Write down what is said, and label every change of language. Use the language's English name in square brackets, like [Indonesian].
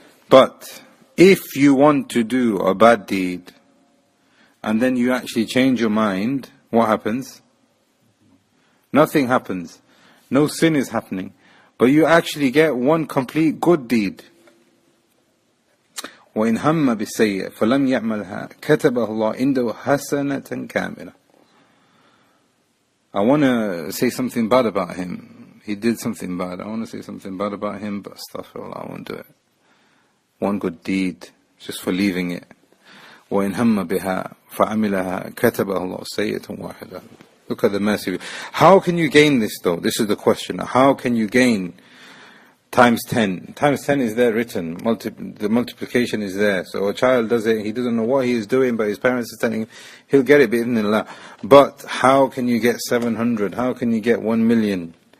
[English] But if you want to do a bad deed and then you actually change your mind, what happens? Nothing happens. No sin is happening. But you actually get 1 complete good deed. [Arabic] وإن هم بالسيئة فلم يعملها كتبه الله عنده حسنة كاملة. [English] I want to say something bad about him. He did something bad. I want to say something bad about him, but astaghfirullah, I won't do it. One good deed, just for leaving it. [Arabic] وإن هم بها فعملها كتبه الله سيئة واحدة. [English] Look at the mercy. How can you gain this though? This is the question. How can you gain times 10? Times 10 is there written. The multiplication is there. So a child does it, he doesn't know what he is doing, but his parents are telling him, he'll get it bi'idhnillah. But how can you get 700? How can you get 1 million?